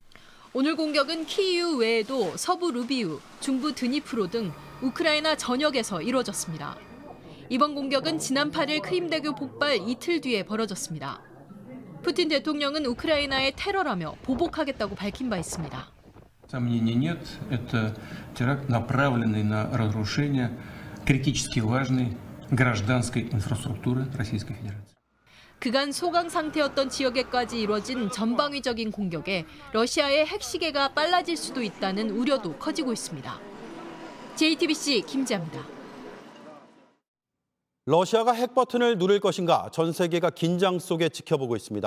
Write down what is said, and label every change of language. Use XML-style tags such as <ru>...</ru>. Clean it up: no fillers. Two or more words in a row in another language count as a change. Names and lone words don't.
<ko>오늘 공격은 키이우 외에도 서부 루비우, 중부 드니프로 등 우크라이나 전역에서 이루어졌습니다. 이번 공격은 지난 8일 크림대교 폭발 이틀 뒤에 벌어졌습니다. 푸틴 대통령은 우크라이나의 테러라며 보복하겠다고 밝힌 바 있습니다.</ko> <ru>Сомнений нет, это теракт, направленный на разрушение критически важной гражданской инфраструктуры Российской Федерации.</ru> <ko>그간 소강 상태였던 지역에까지 이뤄진 전방위적인 공격에 러시아의 핵시계가 빨라질 수도 있다는 우려도 커지고 있습니다. JTBC 김지아입니다. 러시아가 핵 버튼을 누를 것인가 전 세계가 긴장 속에 지켜보고 있습니다.</ko>